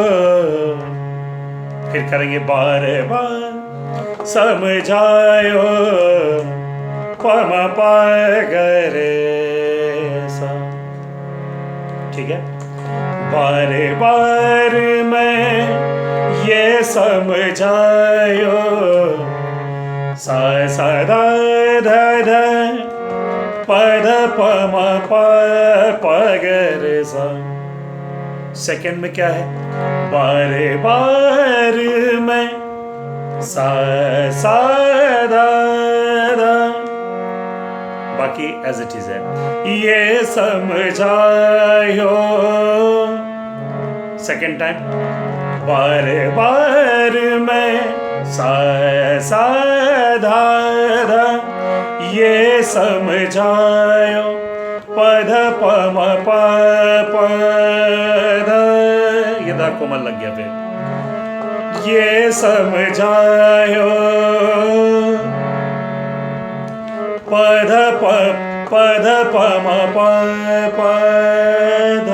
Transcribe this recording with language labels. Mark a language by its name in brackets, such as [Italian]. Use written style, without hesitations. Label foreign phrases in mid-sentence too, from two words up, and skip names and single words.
[Hindi] फिर करेंगे बार बार समझायो, पम पगरे सा। ठीक है, बार बार मैं ये समझायो, सा सा ध ध ध प ध प म प प ग रे सा। सेकंड में क्या है? बारे बार में सा सा ध ध। बाकी [English] as it is [Hindi] है। ये समझायो। सेकेंड टाइम बार बार में सा सा धा धा। ये समझायो पध प म प प ध। ये धा कोमल लग गया फिर। ये समझायो पध प म प प ध।